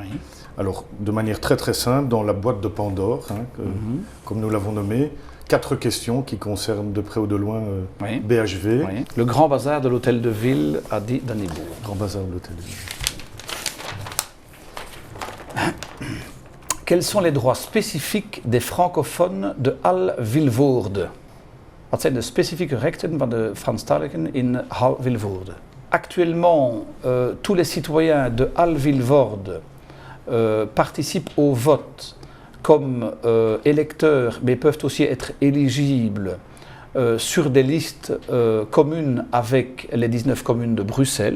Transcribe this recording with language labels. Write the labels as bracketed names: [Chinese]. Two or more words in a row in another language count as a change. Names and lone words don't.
[French] Alors, de manière très très simple, dans la boîte de Pandore, comme nous l'avons nommé, 4 questions qui concernent de près ou de loin BHV. Oui. Le grand bazar de l'hôtel de ville a dit Dannybourg. Grand bazar de l'hôtel de ville. Quels sont les droits spécifiques des francophones de Halle-Vilvoorde? [Dutch] Wat zijn de specifieke rechten van de Franstaligen in Halle-Vilvoorde? [French] Actuellement, tous les citoyens de Halle-Vilvoorde participent au vote comme électeurs, mais peuvent aussi être éligibles sur des listes communes avec les 19 communes de Bruxelles.